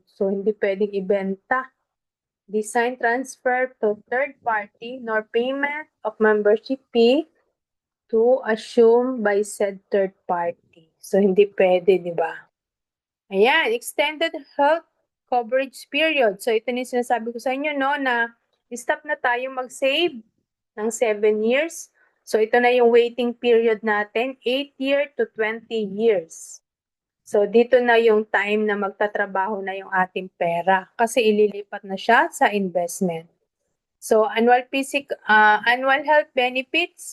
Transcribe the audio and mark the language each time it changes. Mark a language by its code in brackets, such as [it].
[tl] So, hindi pwedeng ibenta. [en] Design transfer to third party nor payment of membership fee to assume by said third party. [tl] So, hindi pwede, di ba? Ayan, [en] extended health coverage period. [tl] So, ito na yung sinasabi ko sa inyo, no, na stop na tayo mag-save ng 7 years. So, ito na yung waiting period natin, [en] 8 year to 20 years. [tl] So, dito na yung time na magtatrabaho na yung ating pera kasi ililipat na siya sa investment. So, annual health benefits.